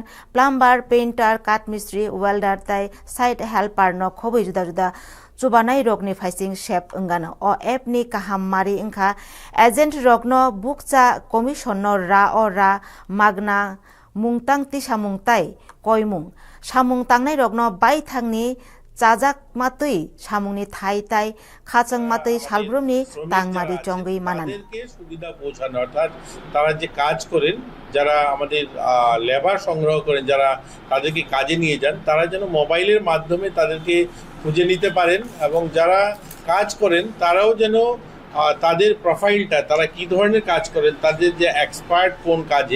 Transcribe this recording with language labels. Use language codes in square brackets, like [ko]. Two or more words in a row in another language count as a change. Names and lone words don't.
[trp] plumber painter katmistri welder tai site helper no khobui juda juda chubanai rokni faising shep ungano o app ni kaham mari ingkha agent rokno bukcha commission no ra magna mungtang ti samung tai koimung samung tangnai rokno bai thangni chajak matui samungni thai tai khachang matui salbrumni tangmari chongui manan [bn] তাদেরকে সুবিধা পৌঁছানো অর্থাৎ তারা যে কাজ করেন যারা আমাদের লেবার সংগ্রহ করেন যারা তাদেরকে কাজে নিয়ে যান তারা যেন মোবাইলের মাধ্যমে তাদেরকে খুঁজে নিতে পারেন এবং যারা কাজ করেন তারাও যেন তাদের প্রোফাইলটা তারা কি ধরনের কাজ করেন তাদের যে এক্সপার্ট কোন কাজে